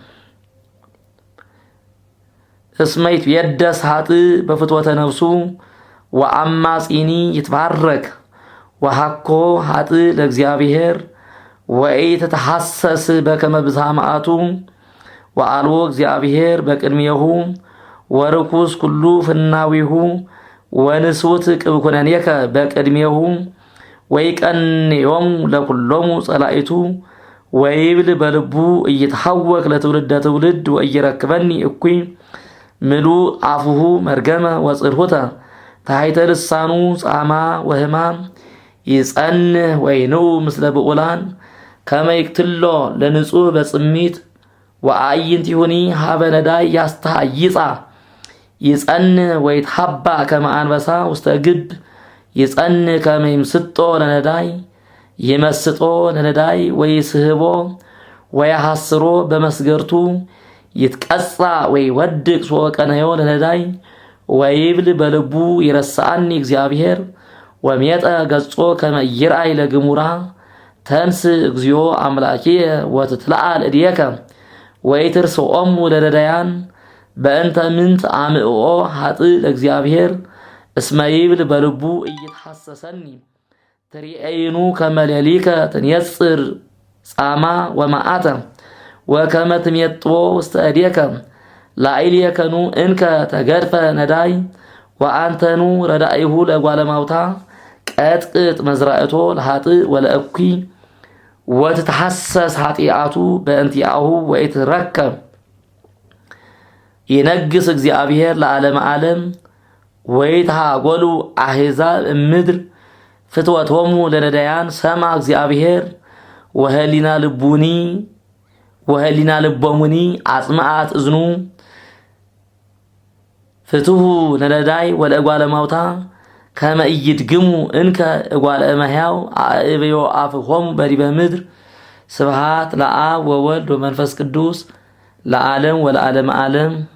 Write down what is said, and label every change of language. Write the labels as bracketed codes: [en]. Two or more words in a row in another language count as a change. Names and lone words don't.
[gez] እስመ ይትቤደስ ኃጥእ በፍትወተ ነፍሱ ወአማጺኒ ይትባረክ ወሃኮ ኃጥእ ለእግዚአብሔር ወኢትተሐሰስ በከመ ብዝሃ መዓቱ ወአልቦ እግዚአብሔር በቅድሜሁ ወርኩስ ኩሉ ፍናዊሁ ወንሱት ቅብኩነኔከ በቅድሜሁ ወይቀንዮሙ ለኩሎሙ ጸላኢቱ ወይብል በልቡ እይትሐወክ ለትውልደ ትውልድ ወኢይረክበኒ እኩይ ምሉ አፉሁ መርገመ ወጽርሁተ ታሕተ ልሳኑ ጻማ ወህማም ይጸንህ ወይንኡ ምስለ ብዑላን ከመ ይቅትሎ ለንጹሕ በጽሚት ወአዕይንቲሁኒ ሀበ ነዳይ ያስተሃይጻ ይጸንህ ወይትሐባ ከመ አንበሳ ውስተ ግብ ይጸንህ ከመ ይምስጦ ለነዳይ ይመስጦ ለነዳይ ወይስህቦ ወያሐስሮ በመስገርቱ ይትቀጻ ወይወድቅ ሶቀነዮ ለነዳይ ወይብል በልቡ ይረሳአኒ እግዚአብሔር ወሜጠ ገጾ ከመ ይርአይ ለግሙራ ተንስ እግዚኦ አምላኪየ ወትትለዓል እዴከ ወይትርስኦሙ ለነዳያን በእንተ ምንት አምዕኦ ኃጥእ ለእግዚአብሔር እስመ ይብል በልቡ እይትሐሰሰኒ ትሪአይኑ ከመ ሌሊከ ትንየጽር ጻማ ወመዓተ ወከመ ትሜጥዎ ውስተ እዴከ ላዕሌከኑ እንከ ተገድፈ ነዳይ ወአንተኑ ረዳኢሁ ለእጓለ እማውታ ቀጥቅጥ መዝራእቶ ለኃጥእ ወለእኩይ ወትተሐሰስ ኃጢአቱ በእንቲአሁ ወኢትረከብ ይነግስ እግዚአብሔር ለዓለመ ዓለም ወይትሃጎሉ አሕዛብ እምድር ፍትወቶሙ ለነዳያን ሰማ እግዚአብሔር ወህሊና ልቦሙኒ አጽምዓት እዝኑ ፍትሁ ለነዳይ ወለእጓለ እማውታ ከመ ኢይድግሙ እንከ እጓለ እመሕያው አእብዮ አፍሆሙ በዲበ ምድር ስብሐት ለአብ ወወልድ ወመንፈስ ቅዱስ ለዓለም ወለዓለመ ዓለም።